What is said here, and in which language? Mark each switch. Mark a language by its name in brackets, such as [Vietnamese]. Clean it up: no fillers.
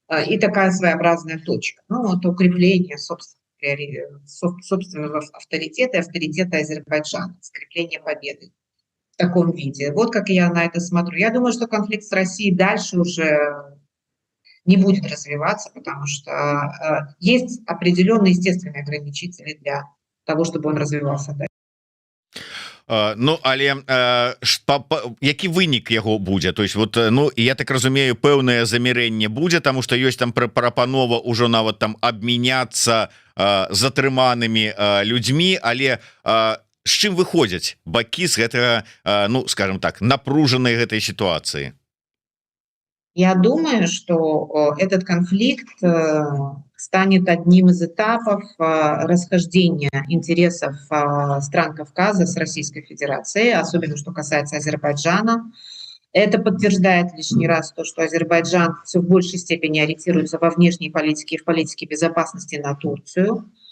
[Russian] И такая своеобразная точка. Это укрепление собственного авторитета и авторитета Азербайджана, скрепление победы в таком виде. Вот как я на это смотрю. Я думаю, что конфликт с Россией дальше уже не будет развиваться, потому что есть определенные естественные ограничители для того, чтобы он развивался дальше. [Belarusian] Але які вынік яго будзе? То есть я так разумею, пэўнае замірэнне будзе, тому что ёсць там прапанова ўжо нават там абмяняцца затрыманымі людзьмі, але з чым выходзяць бакі з гэтага, скажем так, напружанай гэтай ситуации? [Russian] Я думаю, что этот конфликт станет одним из этапов расхождения интересов стран Кавказа с Российской Федерацией, особенно что касается Азербайджана. Это подтверждает лишний раз то, что Азербайджан все в большей степени ориентируется во внешней политике и в политике безопасности на Турцию.